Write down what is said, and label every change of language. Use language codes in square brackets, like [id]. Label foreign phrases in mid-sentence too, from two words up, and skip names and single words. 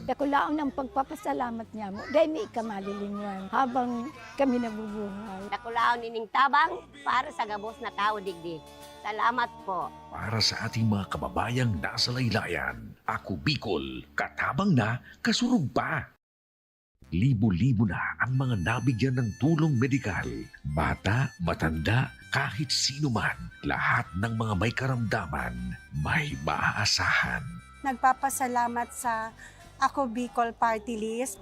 [bik] Dakulaon ang pagpapasalamat niya mo. [tl] Dahil may ikamalilingan habang kami nabubuhay. [bik] Nakulaon nining tabang para sa Gabos na tao digdi. [tl] Salamat po. Para sa ating mga kababayang nasa laylayan, Ako Bicol, [bik] katabang na, kasurug pa. [tl] Libo-libo na ang mga nabigyan ng tulong medikal. Bata, matanda, kahit sino man, lahat ng mga may karamdaman, may maaasahan. Nagpapasalamat sa Ako Bicol Party List.